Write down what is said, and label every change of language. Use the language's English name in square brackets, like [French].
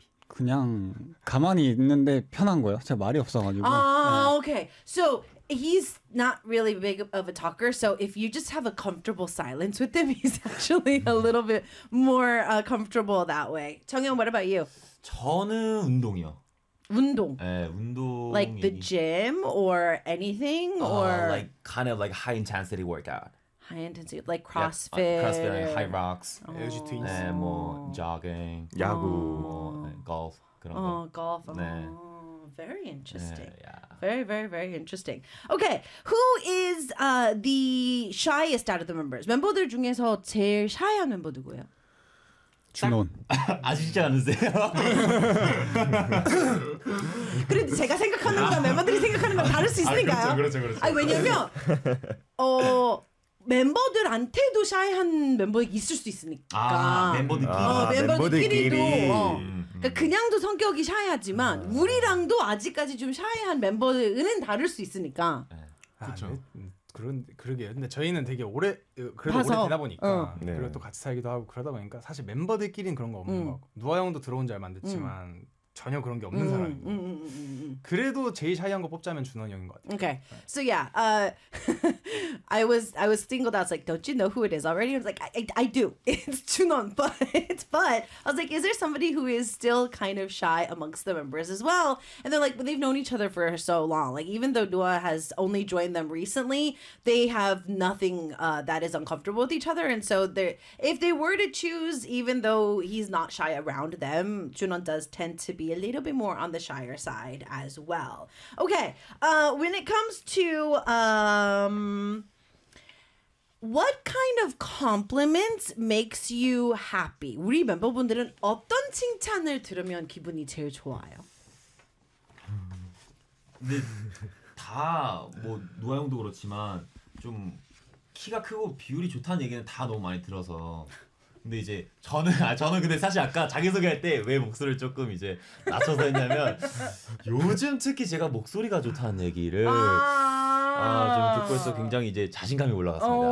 [Korean] 그냥 가만히 있는데 편한 거예요. 제가 말이 없어가지고. 아, 네. Okay. [English] So he's not really big of a talker. So if you just have a comfortable silence with him, he's actually a little bit more comfortable that way. 정현, what about you? [Korean] 저는 운동이요. 운동. 예, 운동. [English] Like the gym or anything or like kind of like high intensity workout. High intensity, like CrossFit. Yeah, CrossFit, like high rocks. Energy things. Yeah, 뭐 jogging. [Korean] 야구. 뭐 golf. 그런 [English] 거. Oh, golf. 네. Oh, very interesting. Yeah. Very, very, very interesting. Okay, who is the shyest out of the members? [Korean] 멤버들 중에서 제일 샤이한 멤버 누구예요? 준원. 아시지 않으세요? 그래도 제가 생각하는 거랑 멤버들이 생각하는 거 다를 수 있으니까요. 그렇죠, 그렇죠, 그렇죠. 아니, 왜냐면 멤버들한테도 샤이한 멤버가 있을 수 있으니까. 아, 멤버들끼리. 멤버들끼리도. 그러니까 그냥도 성격이 샤이하지만 우리랑도 아직까지 좀 샤이한 멤버들은 다를 수 있으니까. 아, 그렇죠. 그러게요. 근데 저희는 되게 오래 그래도 봐서. 오래 되다 보니까 네. 그리고 또 같이 살기도 하고 그러다 보니까 사실 멤버들끼리는 그런 거 없는 것 같고 누아 형도 들어온 지 얼마 안 됐지만 전혀 그런 게 없는 사람이고 그래도 제일 샤이한 거 뽑자면 준원 형인 것 같아요. [English] Okay, so yeah, I was singled out. I was like, don't you know who it is already? I was like, I do. It's 준원. But I was like, is there somebody who is still kind of shy amongst the members as well? And they're like, well, they've known each other for so long. Like, even though Noah has only joined them recently, they have nothing that is uncomfortable with each other. And so if they were to choose, even though he's not shy around them, 준원 does tend to be a little bit more on the shyer side as well. Okay, when it comes to what kind of compliments makes you happy? [Korean] 우리 멤버분들은 어떤 칭찬을 들으면 기분이 제일 좋아요? 근데 다 뭐 노아 형도 그렇지만 좀 키가 크고 비율이 좋다는 얘기는 다 너무 많이 들어서. 근데 이제 저는 근데 사실 아까 자기소개할 때 왜 목소리를 조금 이제 낮춰서 했냐면 요즘 특히 제가 목소리가 좋다는 얘기를 좀 듣고 있어 굉장히 이제 자신감이 올라갔습니다.